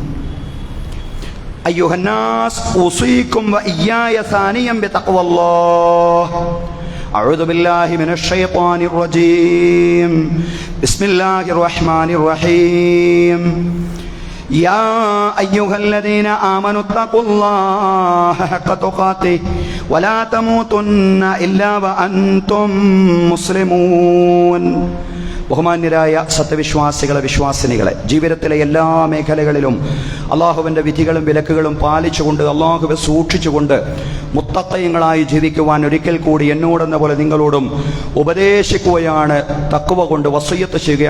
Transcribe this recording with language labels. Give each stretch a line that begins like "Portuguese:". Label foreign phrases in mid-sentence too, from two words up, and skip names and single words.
Arabic: أيها الناس أوصيكم وإياي ونفسي بتقوى الله. أعوذ بالله من الشيطان الرجيم. بسم الله الرحمن الرحيم. يا أيها الذين آمنوا اتقوا الله حق تقاته ولا تموتن إلا وأنتم مسلمون.
Malayalam: ബഹുമാന്യരായ സത്യവിശ്വാസികളെ, വിശ്വാസിനികളെ, ജീവിതത്തിലെ എല്ലാ മേഖലകളിലും അള്ളാഹുവിൻ്റെ വിധികളും വിലക്കുകളും പാലിച്ചുകൊണ്ട്, അള്ളാഹുവെ സൂക്ഷിച്ചുകൊണ്ട് മുത്തഖീങ്ങളായി ജീവിക്കുവാൻ ഒരിക്കൽ കൂടി എന്നോടെന്ന പോലെ നിങ്ങളോടും ഉപദേശിക്കുകയാണ്. തഖ്വ കൊണ്ട് വസിയ്യത്ത് ചെയ്യുകയാണ്.